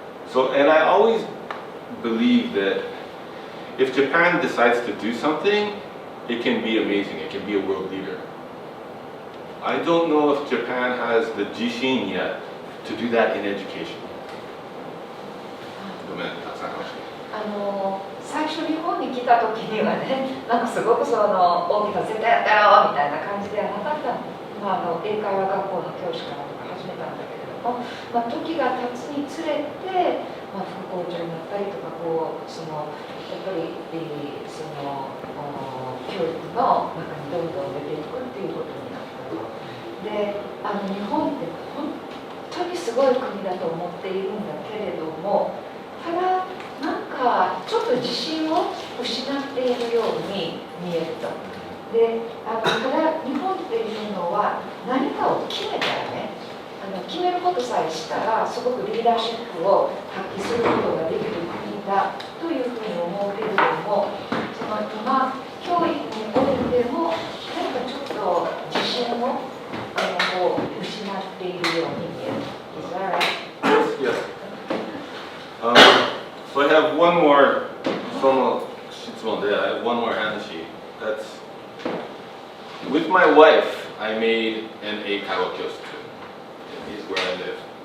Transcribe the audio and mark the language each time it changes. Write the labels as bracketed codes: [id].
[en] So, and I always believe that if Japan decides to do something, it can be amazing. It can be a world leader. I don't know if Japan has the jishin yet to do that in education. [ja] ごめん、たくさん話して。最初日本に来た時にはね、なんかすごくその大きな絶対やったよみたいな感じではなかった。英会話学校の教師から始めたんだけれども、時が経つにつれて、副校長になったりとかそのやっぱりその教育の中にどんどん出ていくっていうことになったと。で、日本って本当にすごい国だと思っているんだけれども、ただなんかちょっと自信を失っているように見えると。で、ただ日本っていうのは何かを決めたらね、決めることさえしたらすごくリーダーシップを発揮することができる国だというふうに思うけれども、その今教育においてもなんかちょっと自信を失っているように見える。 [en] Is that right? Yes. So I have one more [ja] その質問で [en] I have one more [ja] 話。 [en] That's with my wife. I made an [ja] 英会話教室。 [en] Is where I live.